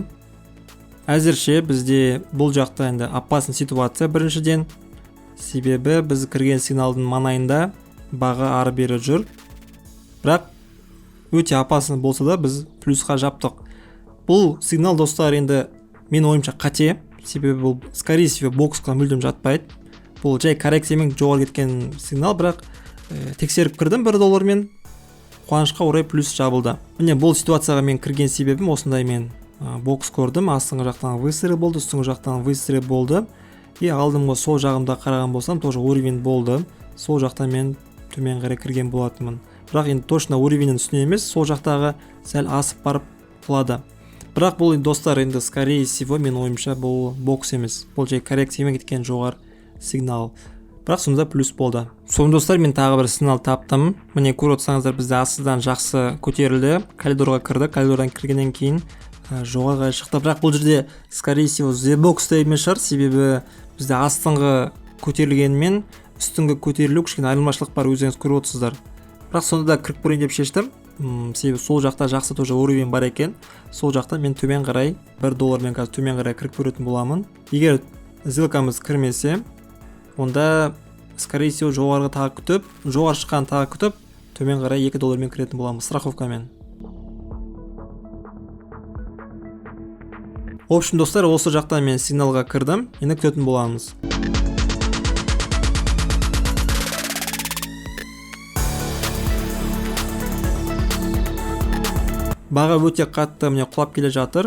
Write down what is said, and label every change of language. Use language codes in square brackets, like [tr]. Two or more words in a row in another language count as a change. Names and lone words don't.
[kk] Әзірше бізде бұл жақта енді [ru] опасный ситуация [kk] біріншіден. Себебі біз кірген сигналдың маңайында баға ары бері жүр. Бірақ өте опасны болса да біз плюсқа жаптық. Бұл сигнал достар енді мен ойымша қате. Себебі бұл [ru] скорее всего [kk] боксқа мүлдем жатпайды. Бұл жай коррекциямен жоғары кеткен сигнал, бірақ тексеріп кірдім $1 мен. Қуанышқа орай плюс жабылды. Міне бұл ситуацияға мен кірген себебім осындай, мен бокс көрдім. Астыңғы жақтан выстрел болды, үстіңгі жақтан выстрел болды. Алдымға сол жағымда қараған болсам, [ru] тоже уровень [kk] болды. Сол жақтан мен төмен қарай кірген болатынмын. Бірақ енді [ru] точно уровеньнің [kk] үстіне емес, сол жақтағы сәл асып барып құлады. Бірақ бұл достар енді [ru] скорее всего [kk] мен ойымша бұл бокс емес, бұл жай коррекциямен кеткен жоғары сигнал. Бірақ сонда плюс болды. Соң достар, мен тағы бір сигнал таптым. Міне көріп отырсаңыздар, бізде астыдан жақсы көтерілді, коридорға кірді. Коридордан кіргеннен кейін жоғарыға шықты. Бірақ бұл жерде [ru] скорее всего [kk] Z box та емес шығар, себебі бізде астыңғы көтерілгенмен үстіңгі көтерілу кішкене айырмашылық бар, өздеріңіз көріп отырсыздар. Бірақ сонда да кіріп көрейін деп шештім. Себебі сол жақта жақсы [ru] тоже уровень [kk] бар екен. Сол жақта мен төмен қарай $1 қазір төмен қарай кіріп көретін боламын. Егер сделкамыз кірмесе, онда [ru] скорее всего [kk] жоғарғы тағы күтіп, жоғары шыққан тағы күтіп, төмен қарай $2 кіретін боламыз страховкамен. [ru] В общем, [kk] достар, осы жақта мен сигналға кірдім, енді күтетін боламыз. Баға өте қатты міне құлап келе жатыр.